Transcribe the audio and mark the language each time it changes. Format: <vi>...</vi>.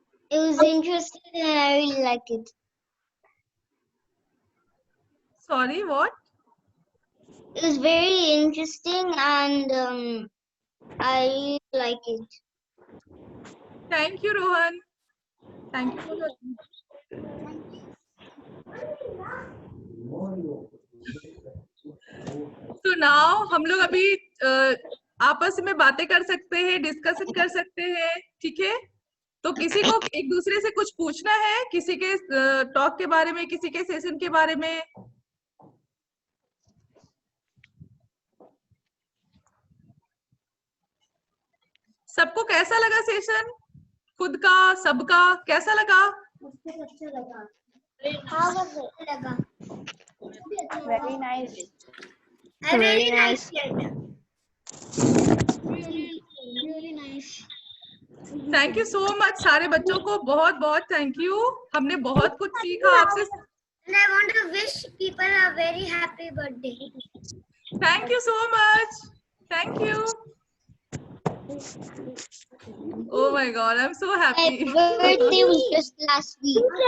<en>It was interesting and I really like it. Sorry, what? It was very interesting and I really like it. Thank you, Rohan. Thank you for So now</en> <hi>हम लोग अभी आपस में बातें कर सकते हैं, डिस्कशन कर सकते हैं, ठीक है? तो किसी को एक दूसरे से कुछ पूछना है, किसी के टॉक के बारे में, किसी के सेशन के बारे में? सबको कैसा लगा सेशन? खुद का, सबका कैसा लगा? मुझे अच्छा लगा। हाँ वो लगा।</hi> <en>Very nice. I really Very nice. liked it. Really nice. Thank you so much</en> <hi>सारे बच्चों को, बहुत बहुत</hi> <en>Thank you.</en> <hi>हमने बहुत कुछ सीखा आपसे।</hi> <en>And I want to wish people a very happy birthday. Thank you so much, thank you. Oh my God, I'm so happy. My birthday was just last week.</en>